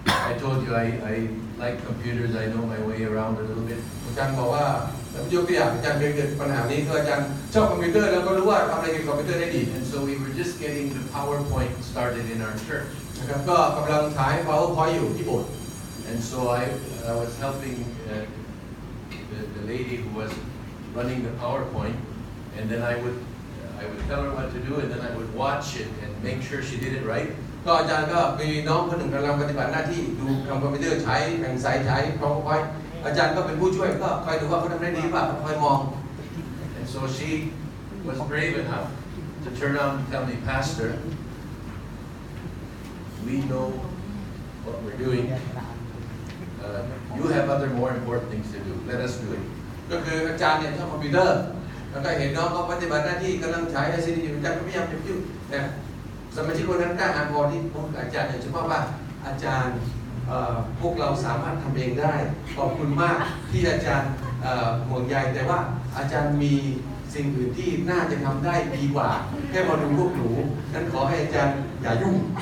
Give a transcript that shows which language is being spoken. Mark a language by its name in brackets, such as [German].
[English] I told you I like computers. I know my way around a little bit. [Thai] อาจารย์บอกว่ายกตัวอย่างอาจารย์เคยเกิดปัญหานี้คืออาจารย์ชอบคอมพิวเตอร์แล้วก็รู้ว่าทำอะไรเกี่ยวกับคอมพิวเตอร์ได้ดี [English] And so we were just getting the PowerPoint started in our church. [Thai] นะครับก็กำลังฉาย PowerPoint อยู่ที่โบสถ์ [English] And so I was helping the lady who was running the PowerPoint, and then I would tell her what to do, and then I would watch it and make sure she did it right. [Thai] ก็อาจารย์ก็มีน้องคนหนึ่งกำลังปฏิบัติหน้าที่ดูคอมพิวเตอร์ใช้แบ่งสายใช้ PowerPoint อาจารย์ก็เป็นผู้ช่วยก็คอยดูว่าเขาทำได้ดีป่ะคอยมอง [English] And so she was brave enough to turn around and tell me, Pastor, we know what we're doing. You have other more important things to do. Let us do it. [Thai] ก็คืออาจารย์เนี่ยชอบคอมพิวเตอร์แล้วก็เห็นน้องเขาปฏิบัติหน้าที่กำลังใช้ ICT อยู่อาจารย์ก็พยายามจะยุ่งนะสมาชิกคนนั้นกล้าหาญพอที่พูดกับอาจารย์เนี่ยเฉพาะว่าอาจารย์พวกเราสามารถทำเองได้ขอบคุณมากที่อาจารย์ห่วงใยแต่ว่าอาจารย์มีสิ่งอื่นที่น่าจะทำได้ดีกว่าแค่มาดูพวกหนูนั้นขอให้อาจารย์อย่ายุ่ง